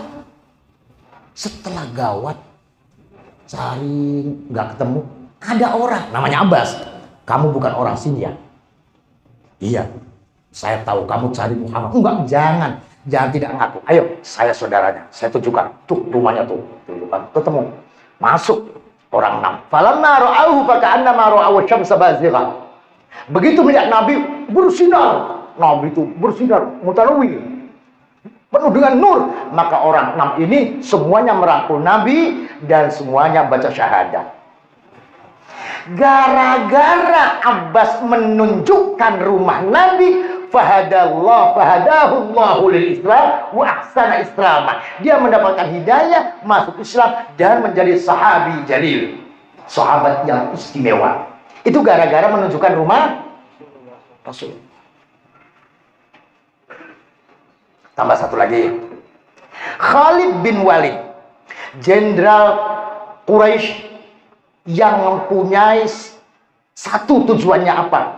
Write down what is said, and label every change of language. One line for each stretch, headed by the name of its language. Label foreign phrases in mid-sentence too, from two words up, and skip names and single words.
Indonesian: Setelah gawat, cari nggak ketemu, ada orang namanya Abbas. Kamu bukan orang sini ya? Iya, saya tahu kamu cari Muhammad. Enggak, jangan tidak ngaku. Ayo, saya saudaranya, saya tunjukkan. Tuh rumahnya tuh, tunjukkan. Ketemu, masuk orang 6.
Arabic: فلما رأوه فكأنما رأوا شمسا بازغة.
Indonesian: Begitu melihat Nabi bersinar, Nabi itu bersinar, mutanawwir, penuh dengan nur. Maka orang 6 ini semuanya merangkul Nabi dan semuanya baca syahadat. Gara-gara Abbas menunjukkan rumah Nabi,
Arabic: فهداه الله للإسلام وأحسن إسلاما.
Indonesian: Dia mendapatkan hidayah, masuk Islam dan menjadi
Arabic: صحابي جليل,
Indonesian: sahabat yang istimewa. Itu gara-gara menunjukkan rumah Rasul. Tambah satu lagi, Khalid bin Walid, jenderal Quraisy yang mempunyai satu tujuannya apa?